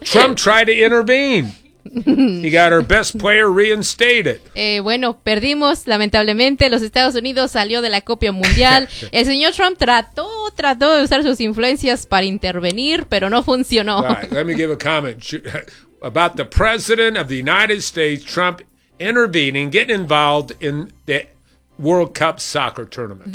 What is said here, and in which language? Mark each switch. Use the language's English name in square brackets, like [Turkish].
[English] Trump tried to intervene. He got our best player reinstated. [Spanish] Bueno, perdimos, lamentablemente. Los Estados Unidos salió de la Copa Mundial. El señor Trump trató de usar sus influencias para intervenir, pero no funcionó. [English] Right, let me give a comment about the president of the United States, Trump, intervening, getting involved in the World Cup Soccer Tournament.